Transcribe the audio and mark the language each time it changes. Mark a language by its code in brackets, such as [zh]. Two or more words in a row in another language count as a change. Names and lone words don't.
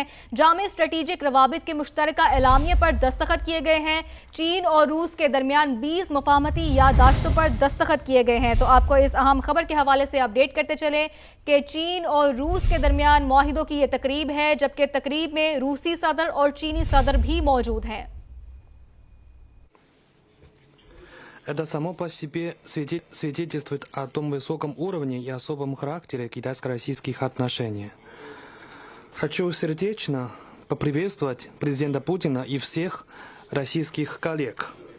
[ur] جامع سٹریٹیجک روابط کے مشترکہ اعلامیہ پر دستخط کیے گئے ہیں. چین اور روس کے درمیان 20 مفاہمتی یادداشتوں پر دستخط کیے گئے ہیں. تو آپکو اس اہم خبر کے حوالے سے اپڈیٹ کرتے چلے کہ چین اور روس کے درمیان معاہدوں کی یہ تقریب ہے، جبکہ تقریب میں روسی صدر اور چینی صدر بھی موجود ہیں. [ru] Это само по себе свидетельствует о том высоком уровне и особом характере китайско-российских отношений. Хочу сердечно поприветствовать президента Путина и всех российских коллег.